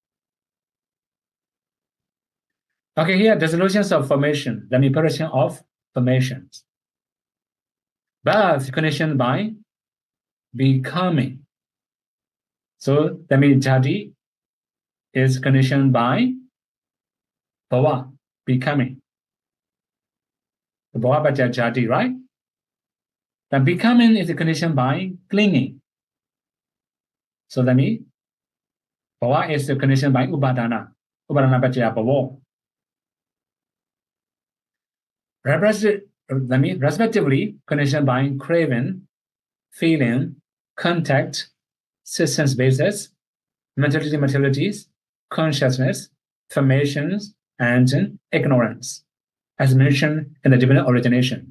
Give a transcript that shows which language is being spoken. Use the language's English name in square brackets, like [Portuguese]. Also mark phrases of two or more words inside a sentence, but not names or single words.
[English] Okay, here, dissolutions of formation, the apparition of formations. Birth conditioned by becoming. So that means jati is conditioned by bhava, becoming. [Pali] The bhava bhaja jati, [English] right? The becoming is conditioned by clinging. So that means bhava is conditioned by upadana. [Pali] Upadana bhaja bhava. [English] That means respectively conditioned by craving, feeling, contact, sense basis, mentality, materialities, consciousness, formations, and ignorance, as mentioned in the dependent origination.